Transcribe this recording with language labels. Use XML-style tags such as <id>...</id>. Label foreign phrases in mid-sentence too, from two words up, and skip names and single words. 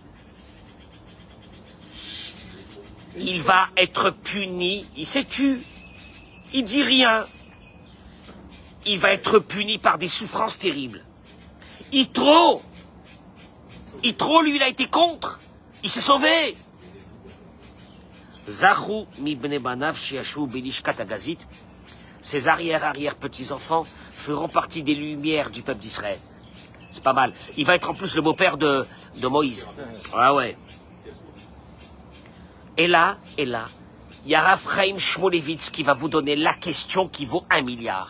<fr>Il va être puni, il s'est tué, il dit rien. Il va être puni par des souffrances terribles. Yitro, lui, il a été contre. Il s'est sauvé.</fr> <he>זכו מבני בניו שישבו בלשכת הגזית.</he> <fr>Ses arrière-petits-enfants feront partie des lumières du peuple d'Israël. C'est pas mal. Il va être en plus le beau-père de Moïse. Ah ouais. Et là, il y a Rav Chaim Shmulevitz qui va vous donner la question qui vaut 1 milliard.</fr>